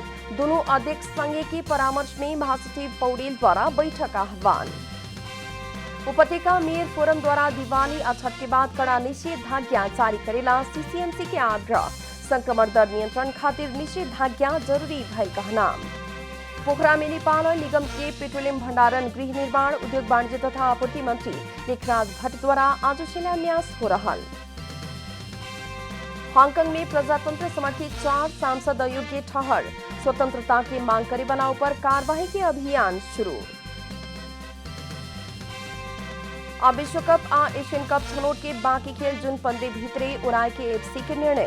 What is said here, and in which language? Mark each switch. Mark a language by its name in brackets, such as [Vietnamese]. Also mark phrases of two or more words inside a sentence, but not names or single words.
[Bhojpuri] दोनों अध्यक्ष संघ के परामर्श में महासचिव पौडेल द्वारा बैठक आह्वान। उपत्यका मेयर फोरम द्वारा दिवाली आ छठ के बाद कड़ा निषेधाज्ञा जारी करेला CCMC के आग्रह। संक्रमण दर नियंत्रण खातिर निषेधाज्ञा जरूरी भइल कहना। पोखरा में नेपाल निगम के पेट्रोलियम भंडारण गृह निर्माण उद्योग वाणिज्य तथा आपूर्ति मंत्री लेखराज भट्ट द्वारा आज शिलान्यास हो रहा। हांगकांग में प्रजातंत्र समर्थित 4 सांसद अयोग्य ठहर। स्वतंत्रता की मांग करे वाला पर कार्रवाई के अभियान शुरू। अब विश्वकप आ एशियन कप छनौट के बाकी खेल जून 15 भीतरे उड़ाए के AFC के निर्णय।